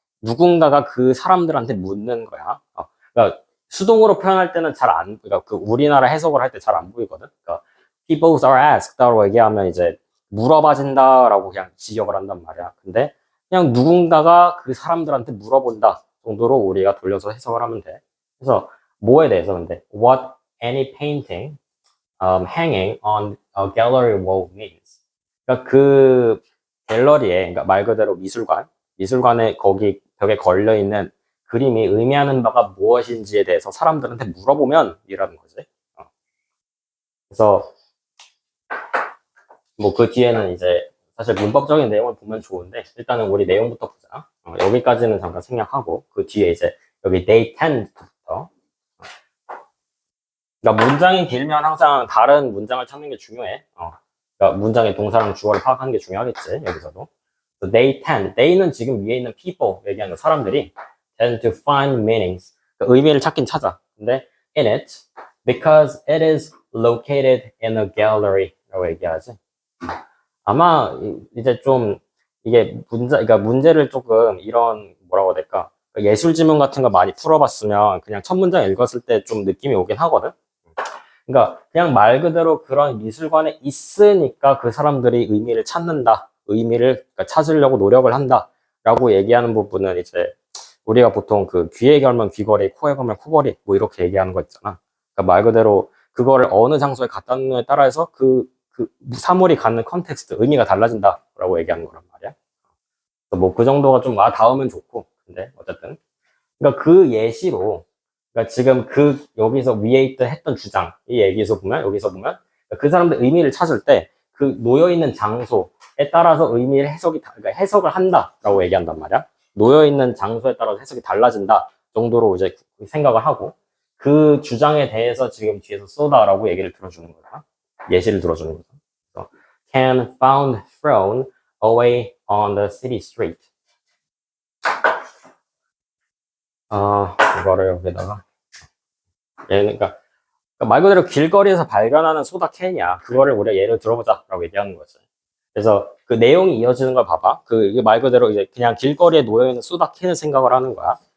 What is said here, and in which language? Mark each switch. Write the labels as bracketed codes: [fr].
[ko] 누군가가 그 사람들한테 묻는 거야. 그러니까 수동으로 표현할 때는 그러니까 그 우리나라 해석을 할 때 잘 안 보이거든. 그러니까 [en] people are asked [ko] 라고 얘기하면 이제 물어봐진다라고 그냥 지적을 한단 말이야. 근데 그냥 누군가가 그 사람들한테 물어본다 정도로 우리가 돌려서 해석을 하면 돼. 그래서 뭐에 대해서 근데 [en] what any painting hanging on a gallery wall means. [ko] 그러니까 그 갤러리에, 그러니까 말 그대로 미술관에 거기 벽에 걸려 있는 그림이 의미하는 바가 무엇인지에 대해서 사람들한테 물어보면 이라는 거지. 그래서 뭐 그 뒤에는 이제 사실 문법적인 내용을 보면 좋은데 일단은 우리 내용부터 보자. 여기까지는 잠깐 생략하고 그 뒤에 이제 여기 [en] they tend [ko] 부터. 그러니까 문장이 길면 항상 다른 문장을 찾는 게 중요해. 그러니까 문장의 동사랑 주어를 파악하는 게 중요하겠지 여기서도. [en] So they는 [ko] 지금 위에 있는 [en] people [ko] 얘기하는 사람들이 [en] tend to find meanings. [ko] 그러니까 의미를 찾긴 찾아. 근데 [en] in it because it is located in a gallery [ko] 라고 얘기하지. 아마 이제 좀 이게 그러니까 문제를 조금 이런 뭐라고 해야 될까? 예술 지문 같은 거 많이 풀어봤으면 그냥 첫 문장 읽었을 때 좀 느낌이 오긴 하거든. 그러니까 그냥 말 그대로 그런 미술관에 있으니까 그 사람들이 의미를 찾는다. 의미를 그러니까 찾으려고 노력을 한다라고 얘기하는 부분은 이제 우리가 보통 그 귀에 걸면 귀걸이, 코에 걸면 코걸이 뭐 이렇게 얘기하는 거 있잖아. 그러니까 말 그대로 그거를 어느 장소에 갖다 놓느냐에 따라서 그 사물이 갖는 컨텍스트, 의미가 달라진다라고 얘기하는 거란 말이야. 뭐 그 정도가 좀 닿으면 좋고, 근데 어쨌든. 그러니까 그 예시로, 그러니까 지금 여기서 위에 했던 주장, 이 얘기에서 보면, 여기서 보면, 그 사람들 의미를 찾을 때 그 놓여있는 장소에 따라서 의미를 그러니까 해석을 한다라고 얘기한단 말이야. 놓여있는 장소에 따라서 해석이 달라진다 정도로 이제 생각을 하고, 그 주장에 대해서 지금 뒤에서 쏘다라고 얘기를 들어주는 거야. 예시를 들어주는 거죠. [en] Can found thrown away on the city street. [ko] 이거를 여기다가 얘는 그러니까 말 그대로 길거리에서 발견하는 소다 캔이야. 그거를 우리가 예를 들어보자라고 얘기하는 거지. 그래서 그 내용이 이어지는 걸 봐봐. 이게 말 그대로 이제 그냥 길거리에 놓여 있는 소다 캔을 생각을 하는 거야.